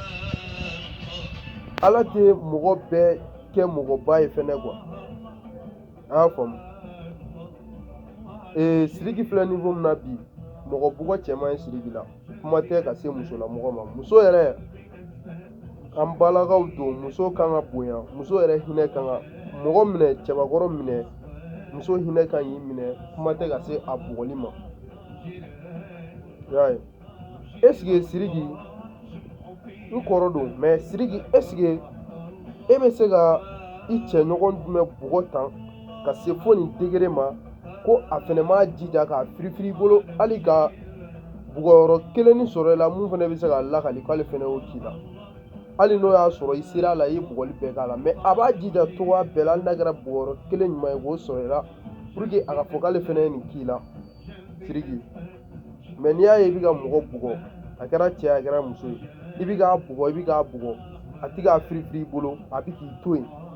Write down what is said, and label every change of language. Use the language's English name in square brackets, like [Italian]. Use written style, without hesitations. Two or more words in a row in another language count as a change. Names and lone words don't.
[Bambara] ala tɛ mɔgɔ bɛɛ kɛ mɔgɔba ye fɛnɛ quoi a y'a faamu Siriki filɛ niveau min na bi mɔgɔ bugɔ cɛman ye Siriki la kuma tɛ ka se musolamɔgɔ ma muso yɛrɛ an balakaw don muso kan ka bonya muso yɛrɛ hinɛ kan ka mɔgɔ minɛ cɛbakɔrɔ minɛ muso hinɛ kan k'i minɛ kuma tɛ ka se a bugɔli ma i y'a ye [French] est-ce que [Bambara] Siriki n kɔrɔ don mais Siriki [French] est-ce que [Bambara] e bɛ se ka i cɛɲɔgɔn jumɛn bugɔ tan ka se fo nin degré ma ko a fɛnɛ m'a jija k'a firifiri i bolo hali ka bugɔyɔrɔ kelen sɔrɔ i la mun fɛnɛ bɛ se k'a lakali k'ale fɛnɛ y'o k'i la hali n'o y'a sɔrɔ i sera a la i ye bugɔli bɛɛ k'a la mais a b'a jija cogoya bɛɛ la hali n'a kɛra bugɔyɔrɔ kelen ɲuman ye k'o sɔrɔ i la pour que a ka fɔ k'ale fɛnɛ ye nin k'i la Siriki mais n'i y'a ye i bɛ ka mɔgɔ bugɔ a kɛra cɛ a kɛra muso ye i bi k'a bugɔ a ti k'a firifiri i bolo a bi k'i to yen